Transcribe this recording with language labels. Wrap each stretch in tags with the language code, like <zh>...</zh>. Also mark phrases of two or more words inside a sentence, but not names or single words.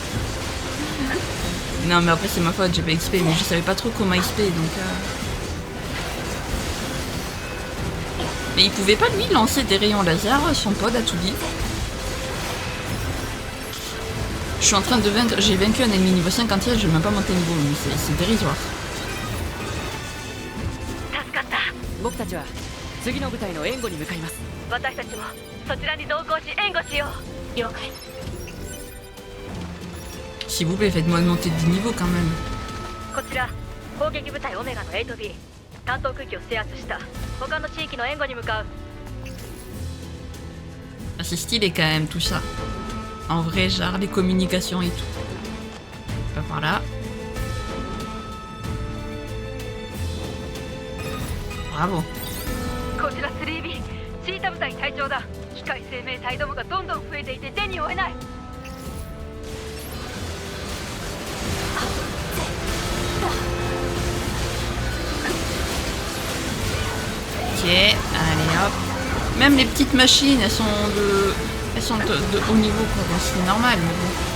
<fr>Non mais après c'est ma faute, j'ai pas XP, mais je savais pas trop comment XP donc... Mais il pouvait pas lui lancer des rayons laser, son pod à tout dit. Je suis en train de vaincre, j'ai vaincu un ennemi niveau 57, je vais même pas monter niveau, mais c'est dérisoire.</fr> <ja>助かった。僕たちは次の部隊の援護に向かいます。私たちもそちらに同行し援護しよう。了解。</ja> <fr>S'il vous plaît, faites-moi monter de niveau quand même.</fr> <ja>こちら攻撃部隊オメガの 8B 担当区域を制圧した他の地域の援護に向かう。</ja> <fr>Ah, c'est stylé quand même tout ça. En vrai, genre les communications et tout. Pas par là. Bravo.</fr> <ja>こちら 3B シータ部隊隊長だ。機械生命体どもがどんどん増えていて手に負えない。</ja> <fr>Ok, allez hop. Même les petites machines, elles sont de haut niveau quoi, bon, c'est normal mais bon.</fr>